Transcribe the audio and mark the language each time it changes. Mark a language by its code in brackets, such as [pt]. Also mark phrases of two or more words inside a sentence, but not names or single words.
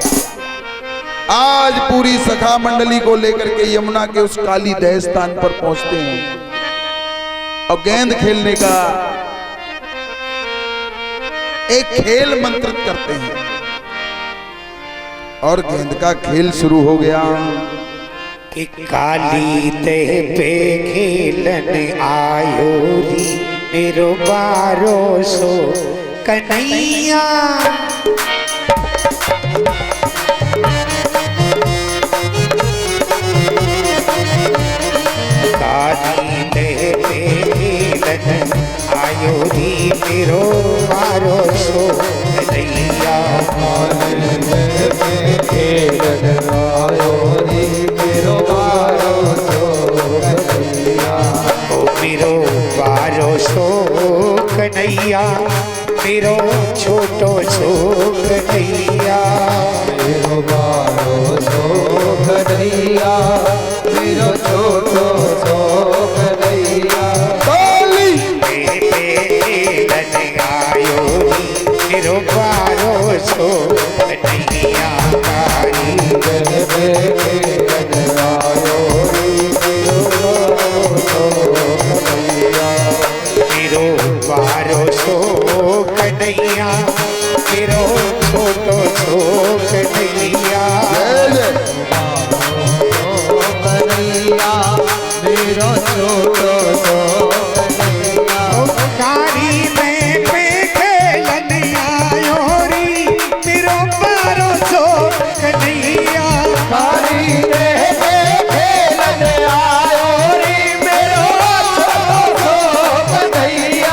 [hi] आज पूरी सखा मंडली को लेकर के यमुना के उस काली दह स्थान पर पहुंचते हैं और गेंद खेलने का एक खेल मंत्रित करते हैं और गेंद का खेल शुरू हो गया [bra] कि काली दह पे खेलन आयो री मेरो बारो सो कन्हैया। काली दह पे खेलन आयो री मेरो बारो सो कन्हैया। खेलन आयो रे मेरो बारो सो कन्हैया। ओ मेरो बारो सो कन्हैया, मेरो छोटो सो कन्हैया। मेरो बारो सो कन्हैया, मेरो छोटो सो कन्हैया। मेरो बारो सो कन्हैया। मेरो बारो सो कन्हैया, मेरो छोटो सो कन्हैया। कन्हैया मेरो छोटो सो कन्हैया। कारी में पे खेलन आयो री मेरो बारो सो कन्हैया। कारी में खेलन आयो रे मेरो छोटो सो कन्हैया।